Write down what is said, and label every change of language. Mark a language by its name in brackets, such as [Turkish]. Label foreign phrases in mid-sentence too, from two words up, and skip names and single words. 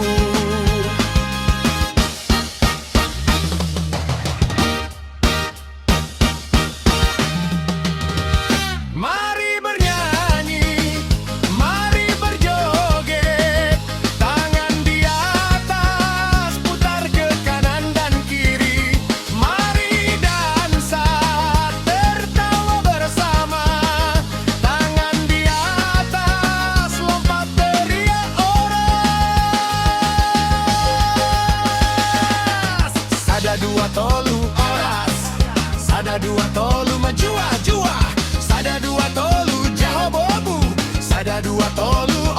[Indonesian] Mari bernyanyi, mari berjoget, tangan di atas, putar ke kanan dan kiri. Mari dansa, tertawa bersama, tangan di atas, lompat teriak oras. [Batak Simalungun] Sada dua tolu oras, sada dua tolu menjua-jua, sada dua tolu jahobobu, sada dua tolu